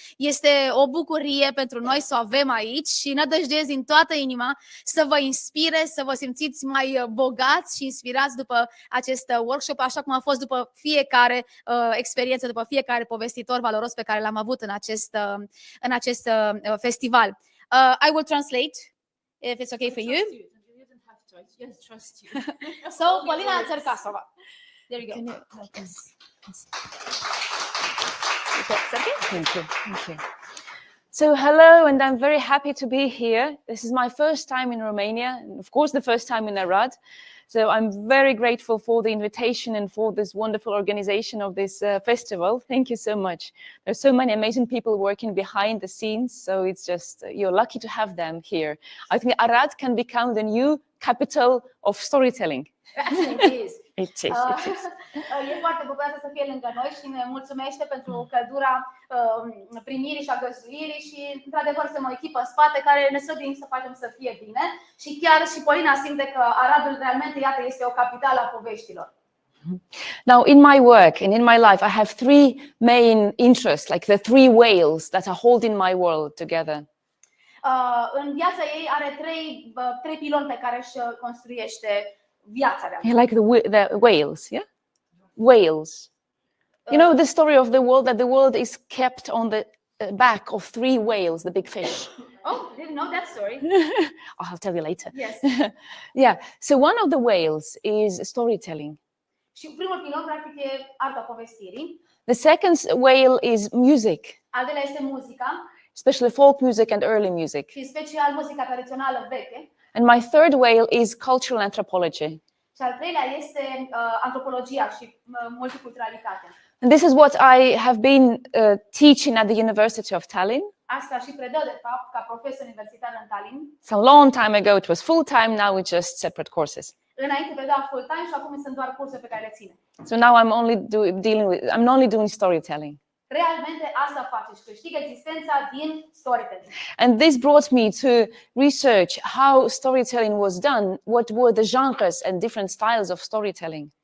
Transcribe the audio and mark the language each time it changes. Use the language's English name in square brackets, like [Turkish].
[Romanian] Este o bucurie pentru noi să o avem aici și nădăjduiesc din toată inima să vă inspire, să vă simțiți mai bogați și inspirați după acest workshop, așa cum a fost după fiecare experiență, după fiecare povestitor valoros pe care l-am avut în acest festival. [English] I will translate, if it's okay for you. Yes, trust you. So, Polina Țercasova. There you go. Yes. Okay. Thank you. Thank you. So, hello, and I'm very happy to be here. This is my first time in Romania, and of course, the first time in Arad. So, I'm very grateful for the invitation and for this wonderful organization of this festival. Thank you so much. There's so many amazing people working behind the scenes, so it's just, you're lucky to have them here. I think Arad can become the new capital of storytelling. Actually, it is. It is. [Romanian] E foarte bucuroasă să fie lângă noi și ne mulțumește pentru căldura primirii și a găzduirii și, într-adevăr, suntem o echipă în spate care ne străduim să facem să fie bine și chiar și Polina simte că Aradul realmente, iată, este o capitală a poveștilor. [English] Now, in my work and in my life, I have 3 main interests, like the 3 whales that are holding my world together. [Romanian] În viața ei are 3 piloni pe care își construiește viața. [English] Yeah, like the whales, yeah? Whales. You know the story of the world, that the world is kept on the back of 3 whales, the big fish. Oh, didn't know that story. I'll tell you later. Yes. Yeah, so one of the whales is storytelling. [Romanian] Și primul pilon, practic, e arta povestirii. [English] The second whale is music. [Romanian] Al doilea este muzica. [English] Especially folk music and early music. [Romanian] Și special muzica tradițională veche. [English] And my third whale is cultural anthropology. [Romanian] Și al treilea este antropologia și multiculturalitatea. [English] And this is what I have been teaching at the University of Tallinn. [Romanian] Asta și predă, de fapt, ca profesor universitar în Tallinn. [English] So a long time ago it was full time, now it's just separate courses. [Romanian] Înainte preda full time și acum sunt doar cursuri pe care le ține. [English] So now I'm only doing storytelling. [Romanian] Realmente asta face și câștigă existența din storytelling. [English] And this brought me to research how storytelling was done, what were the genres and different styles of storytelling.